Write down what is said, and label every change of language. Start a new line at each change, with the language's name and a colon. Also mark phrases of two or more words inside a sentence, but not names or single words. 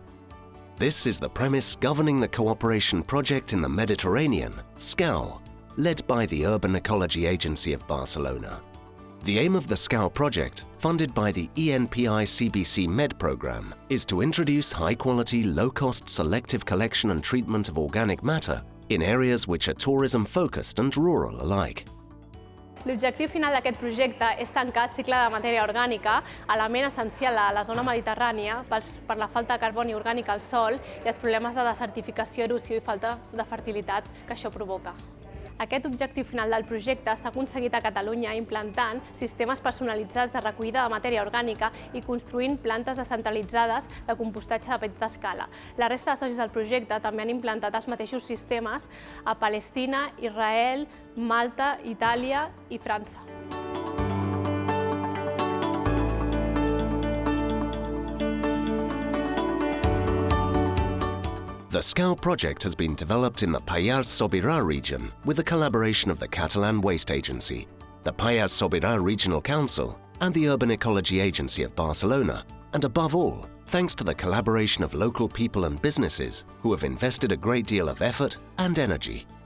English: This is the premise governing the cooperation project in the Mediterranean, SCAO, led by the Urban Ecology Agency of Barcelona. The aim of the SCAO project, funded by the ENPI CBC Med program, is to introduce high-quality, low-cost selective collection and treatment of organic matter in areas which are tourism-focused and rural alike.
Catalan: L'objectiu final d'aquest projecte és tancar el cicle de matèria orgànica, element essencial a la zona mediterrània per la falta de carboni orgànic al sòl i els problemes de desertificació, erosió i falta de fertilitat que això provoca. Aquest objectiu final del projecte s'ha aconseguit a Catalunya implantant sistemes personalitzats de recollida de matèria orgànica i construint plantes descentralitzades de compostatge de petita escala. La resta de socis del projecte també han implantat els mateixos sistemes a Palestina, Israel, Malta, Itàlia i França.
English: The SCAO project has been developed in the Pallars Sobirà region with the collaboration of the Catalan Waste Agency, the Pallars Sobirà Regional Council, and the Urban Ecology Agency of Barcelona, and above all, thanks to the collaboration of local people and businesses who have invested a great deal of effort and energy.